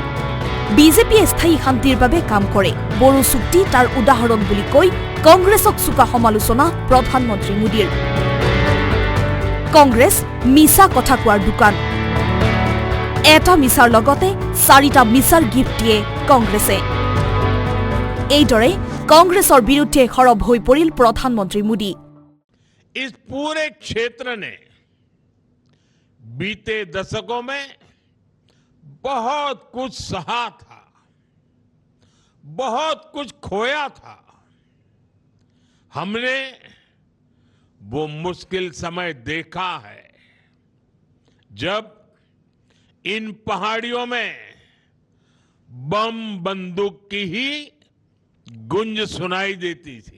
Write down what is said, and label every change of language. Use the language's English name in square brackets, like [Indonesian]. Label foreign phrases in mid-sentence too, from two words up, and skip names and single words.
[Assamese] বিজেপিয়ে স্থায়ী শান্তিৰ বাবে কাম কৰে, বড়ো চুক্তি তাৰ উদাহৰণ বুলি কৈ কংগ্ৰেছক চোকা সমালোচনা প্ৰধানমন্ত্ৰী মোদীৰ। কংগ্ৰেছ মিছা কথা কোৱাৰ দোকান। এটা মিছাৰ লগতে 4টা মিছাৰ গিফ্ট দিয়ে কংগ্ৰেছে। এইদৰে কংগ্ৰেছৰ বিৰুদ্ধে সৰব হৈ পৰিল প্ৰধানমন্ত্ৰী মোদী। [Hindi] इस पूरे क्षेत्र ने बीते दशकों में बहुत कुछ सहा था, बहुत कुछ खोया था। हमने वो मुश्किल समय देखा है जब इन पहाड़ियों में बम बंदूक की ही गुंज सुनाई देती थी।